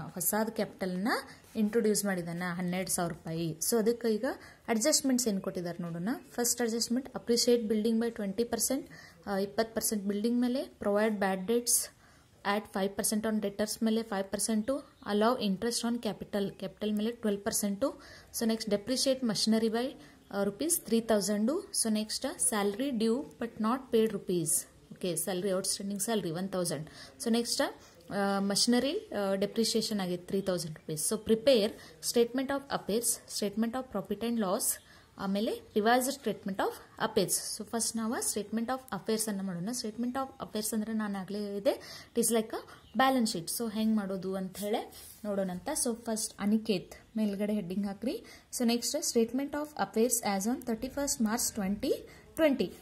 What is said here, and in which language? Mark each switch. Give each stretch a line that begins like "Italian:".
Kannada: ಹೊಸಾದ ಕ್ಯಾಪಿಟಲ್ನ ಇಂಟ್ರೊಡ್ಯೂಸ್ ಮಾಡಿದಾನ 12,000 ರೂಪಾಯಿ.
English: So ಅದಕ್ಕೆ ಈಗ adjustments ಏನು ಕೊಟ್ಟಿದ್ದಾರೆ ನೋಡೋಣ. First adjustment, appreciate building by 20%, 20% building ಮೇಲೆ, provide bad debts at 5% on debtors ಮೇಲೆ 5%, allow interest on capital ಮೇಲೆ 12%. So next depreciate machinery by ₹3,000. So next salary due but not paid rupees. Okay, salary outstanding salary 1,000. So next machinery depreciation agate ₹3,000. So prepare statement of affairs, statement of profit and loss, ಆಮೇಲೆ revised statement of affairs.
Kannada: So first ನಾವು statement of affairs ಅನ್ನು ಮಾಡೋಣ. Statement of affairs ಅಂದ್ರೆ ನಾನು ಆಗಲೇ ಹೇಳಿದೆ,
English: It is like a balance sheet.
Kannada: So ಹೆಂಗೆ ಮಾಡೋದು ಅಂತ ಹೇಳಿ ನೋಡೋಣಂತ. ಸೊ ಫಸ್ಟ್ ಅನಿಕೇತ್ ಮೇಲ್ಗಡೆ ಹೆಡ್ಡಿಂಗ್ ಹಾಕ್ರಿ.
English: So next statement of affairs as on 31 March 2020.